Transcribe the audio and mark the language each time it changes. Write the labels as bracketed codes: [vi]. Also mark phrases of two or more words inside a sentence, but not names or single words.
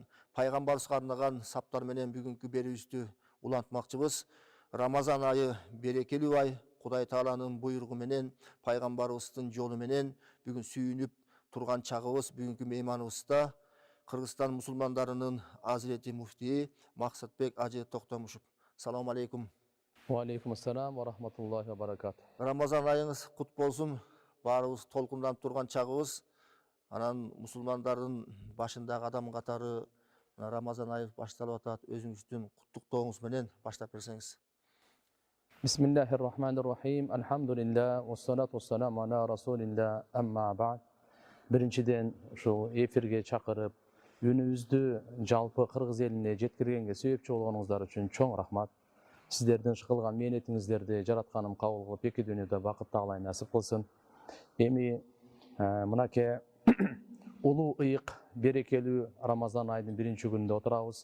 [ky] Пайгамбарыбызга арнаган саптар менен бүгүнкү берүүбүздү улантмакчыбыз. Рамазан айы берекелүү ай, Кудай Тааланын буйругу менен, пайгамбарыбыздын жолу менен бүгүн сүйүнүп турган чагыбыз бүгүнкү мейманыбызда Кыргызстан мусулмандарынын Азирети муфтии Максатбек Ажы Токтомушев. [ar] سلام عليكم. وعليكم السلام ورحمة الله وبركاته. Рамазан айыңыз кут болсун. Баарыбыз толкунданып турган чагыбыз. Анан мусулмандардын башындагы адам катары Рамазан айы башталып атат. Өзүңүздүн куттуктооңуз менен баштап берсеңиз. بسم الله الرحمن الرحيم. الحمد لله والصلاة والسلام على رسول الله. أما بعد. [ky] Биринчиден ушул эфирге чакырып, үнүбүздү жалпы кыргыз элине жеткиргенге себепчи болгонуңуздар үчүн чоң рахмат. Сиздердин кылган мээнетиңиздерди жаратканым кабыл кылып, эки дүйнөдө бакыт Таалай насип кылсын. Эми мынакей улуу ыйык берекелүү Рамазан айдын биринчи күнүндө отурабыз.